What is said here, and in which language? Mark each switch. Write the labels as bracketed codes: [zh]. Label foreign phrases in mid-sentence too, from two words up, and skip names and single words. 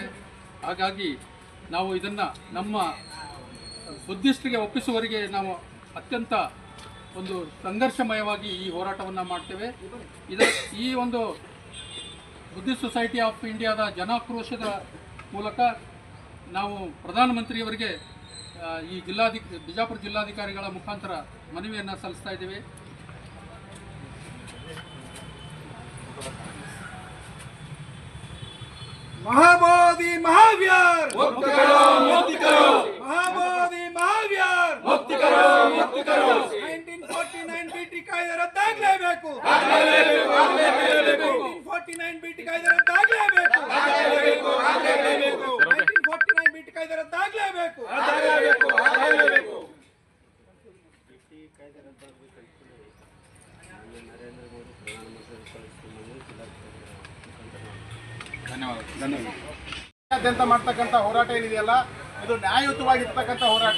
[kn] ಹಾಗಾಗಿ ನಾವು ಇದನ್ನು ನಮ್ಮ ಬುದ್ಧಿಸ್ಟರಿಗೆ ಒಪ್ಪಿಸುವವರೆಗೆ ನಾವು ಅತ್ಯಂತ ಒಂದು ಸಂಘರ್ಷಮಯವಾಗಿ ಈ ಹೋರಾಟವನ್ನು ಮಾಡ್ತೇವೆ. ಈ ಒಂದು ಬುದ್ಧಿಸ್ಟ್ ಸೊಸೈಟಿ ಆಫ್ ಇಂಡಿಯಾದ ಜನಾಕ್ರೋಶದ ಮೂಲಕ ನಾವು ಪ್ರಧಾನಮಂತ್ರಿಯವರಿಗೆ ಈ ಬಿಜಾಪುರ ಜಿಲ್ಲಾಧಿಕಾರಿಗಳ ಮುಖಾಂತರ ಮನವಿಯನ್ನು ಸಲ್ಲಿಸ್ತಾ ಇದ್ದೇವೆ. [hi] महाबोधि महावीर मुक्त करो, महाबोधि महावीर मुक्त करो [kn] 1949 ಬಿಟಿ ಕಾಯ್ದೆ ರದ್ದಾಗಲೇಬೇಕು, 1949 ಬಿಟಿ ಕಾಯ್ದೆ ರದ್ದಾಗಲೇಬೇಕು, 1949 ಬಿಟಿ ಕಾಯ್ದೆ ರದ್ದಾಗಲೇಬೇಕು. ಧನ್ಯವಾದ. ಮಾಡ್ತಕ್ಕಂಥ ಹೋರಾಟ ಏನಿದೆಯಲ್ಲ, ಇದು ನ್ಯಾಯಯುತವಾಗಿರ್ತಕ್ಕಂಥ ಹೋರಾಟ.